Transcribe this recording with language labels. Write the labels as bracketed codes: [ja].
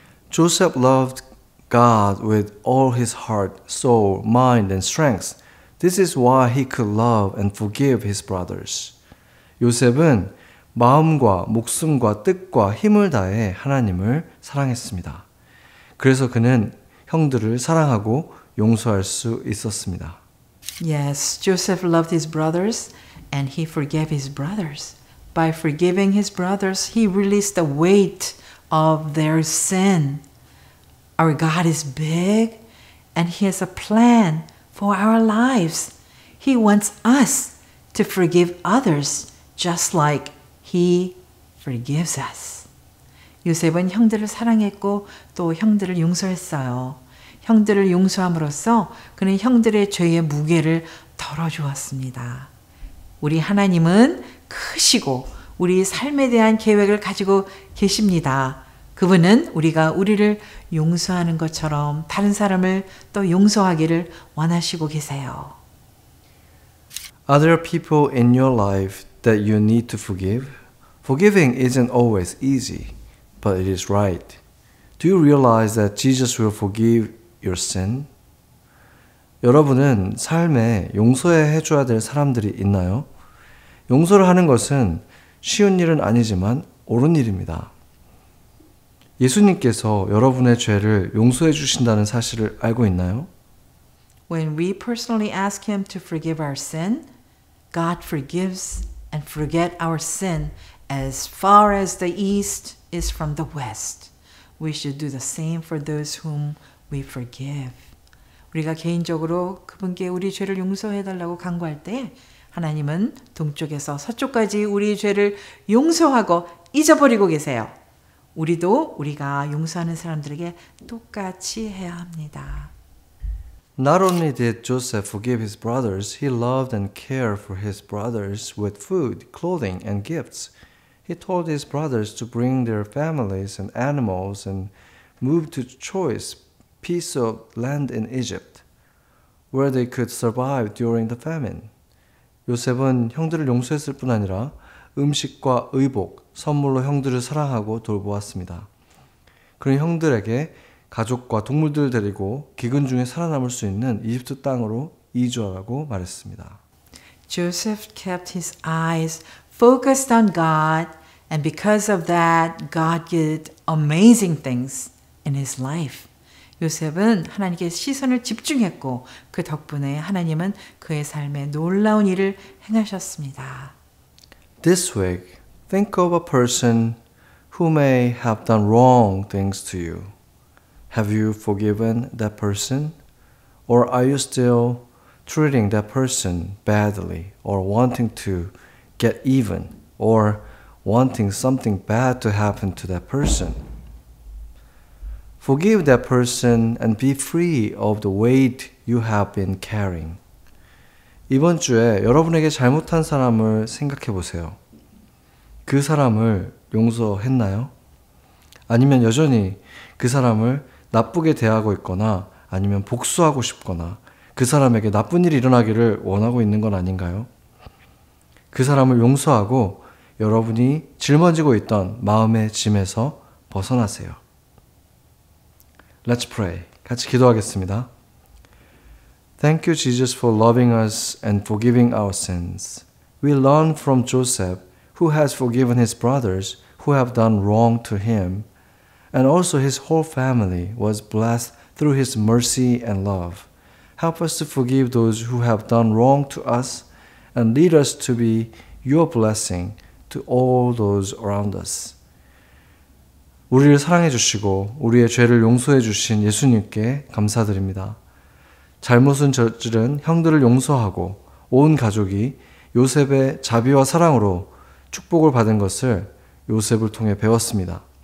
[en] Joseph loved God with all his heart, soul, mind, and strength. This is why he could love and forgive his brothers. [ko] 요셉은 마음과 목숨과 뜻과 힘을 다해 하나님을 사랑했습니다. 그래서 그는 형들을 사랑하고 용서할 수 있었습니다. [en] Yes, Joseph loved his brothers and he forgave his brothers. By forgiving his brothers, he released the weight of their sin. Our God is big and he has a plan for our lives. He wants us to forgive others just like he forgives us. [ko] 요셉은 형들을 사랑했고 또 형들을 용서했어요. 형들을 용서함으로써 그는 형들의 죄의 무게를 덜어주었습니다. 우리 하나님은 크시고 우리 삶에 대한 계획을 가지고 계십니다. 그분은 우리를 용서하는 것처럼 다른 사람을 또 용서하기를 원하시고 계세요. [en] Are there people in your life that you need to forgive? Forgiving isn't always easy, but it is right. Do you realize that Jesus will forgive your sin? [ko] 여러분은 삶에 용서해 줘야 될 사람들이 있나요? 용서를 하는 것은 쉬운 일은 아니지만 옳은 일입니다. 예수님께서 여러분의 죄를 용서해 주신다는 사실을 알고 있나요? [en] When we personally ask Him to forgive our sin, God forgives and forget our sin as far as the east is from the west. We should do the same for those whom we forgive. [ko] 우리가 개인적으로 그분께 우리 죄를 용서해달라고 간구할 때 하나님은 동쪽에서 서쪽까지 우리의 죄를 용서하고 잊어버리고 계세요. 우리도 우리가 용서하는 사람들에게 똑같이 해야 합니다. [en] Not only did Joseph forgive his brothers, he loved and cared for his brothers with food, clothing, and gifts. He told his brothers to bring their families and animals and move to choice piece of land in Egypt, where they could survive during the famine. [ko] 요셉은 형들을 용서했을 뿐 아니라 음식과 의복, 선물로 형들을 사랑하고 돌보았습니다. 그는 형들에게 가족과 동물들을 데리고 기근 중에 살아남을 수 있는 이집트 땅으로 이주하라고 말했습니다. [en] Joseph kept his eyes focused on God, and because of that, God did amazing things in his life. [ko] 요셉은 하나님께 시선을 집중했고 그 덕분에 하나님은 그의 삶에 놀라운 일을 행하셨습니다. [en] This week, think of a person who may have done wrong things to you. Have you forgiven that person? Or are you still treating that person badly or wanting to get even or wanting something bad to happen to that person? Forgive that person and be free of the weight you have been carrying. [ko] 이번 주에 여러분에게 잘못한 사람을 생각해 보세요. 그 사람을 용서했나요? 아니면 여전히 그 사람을 나쁘게 대하고 있거나 아니면 복수하고 싶거나 그 사람에게 나쁜 일이 일어나기를 원하고 있는 건 아닌가요? 그 사람을 용서하고 여러분이 짊어지고 있던 마음의 짐에서 벗어나세요. [en] Let's pray. [ko] 같이 기도하겠습니다. [en] Thank you, Jesus, for loving us and forgiving our sins. We learn from Joseph, who has forgiven his brothers who have done wrong to him, and also his whole family was blessed through his mercy and love. Help us to forgive those who have done wrong to us and lead us to be your blessing to all those around us. [ko] 우리를 사랑해 주시고 우리의 죄를 용서해 주신 예수님께 감사드립니다. 잘못은 저지른 형들을 용서하고 온 가족이 요셉의 자비와 사랑으로 축복을 받은 것을 요셉을 통해 배웠습니다.